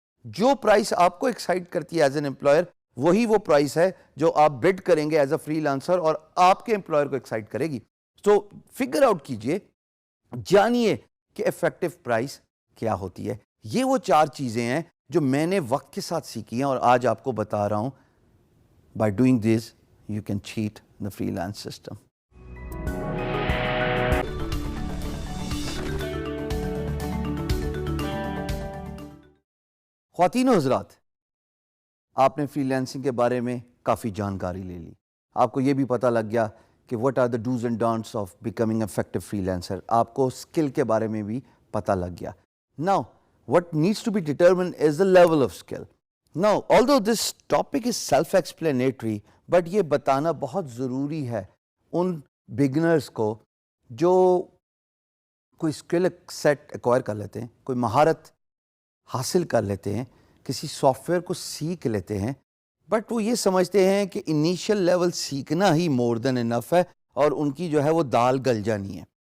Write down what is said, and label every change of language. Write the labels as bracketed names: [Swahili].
[Urdu] جو پرائس آپ کو ایکسائٹ کرتی ہے ایز این امپلائر وہی وہ پرائس ہے جو آپ بڈ کریں گے ایز اے فری لانسر اور آپ کے امپلائر کو ایکسائٹ کرے گی. تو فگر آؤٹ کیجئے, جانیے کہ افیکٹو پرائس کیا ہوتی ہے. یہ وہ 4 چیزیں ہیں جو میں نے وقت کے ساتھ سیکھی ہیں اور آج آپ کو بتا رہا ہوں. [English] By doing this you can cheat the freelance system. [Urdu] خواتین و حضرات, آپ نے فری لانسنگ کے بارے میں کافی جانکاری لے لی. آپ کو یہ بھی پتہ لگ گیا کہ [English] what are the do's and don'ts of becoming an effective freelancer. [Urdu] آپ کو اسکل کے بارے میں بھی پتہ لگ گیا. [English] Now, what needs to be determined is the level of skill. Now, although this topic is self-explanatory, [Urdu] but یہ بتانا بہت ضروری ہے ان بگنرز کو جو کوئی اسکل سیٹ ایکوائر کر لیتے ہیں, کوئی مہارت حاصل کر لیتے ہیں, کسی سافٹ ویئر کو سیکھ لیتے ہیں, بٹ وہ یہ سمجھتے ہیں کہ انیشیل لیول سیکھنا ہی مور دین انف ہے اور ان کی جو ہے وہ دال گل جانی ہے.